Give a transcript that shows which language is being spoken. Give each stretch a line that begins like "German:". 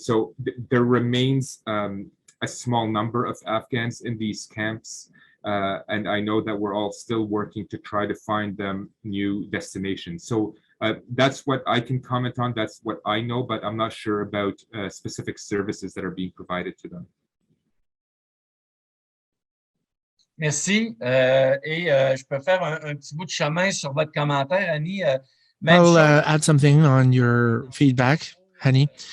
English: So there remains a small number of Afghans in these camps, and I know that we're all still working to try to find them new destinations. So that's what I can comment on. That's what I know, but I'm not sure about specific services that are being provided to them.
French: Merci. Je peux faire un petit bout de chemin sur votre commentaire, Hani.
English: I'll add something on your feedback, Hani.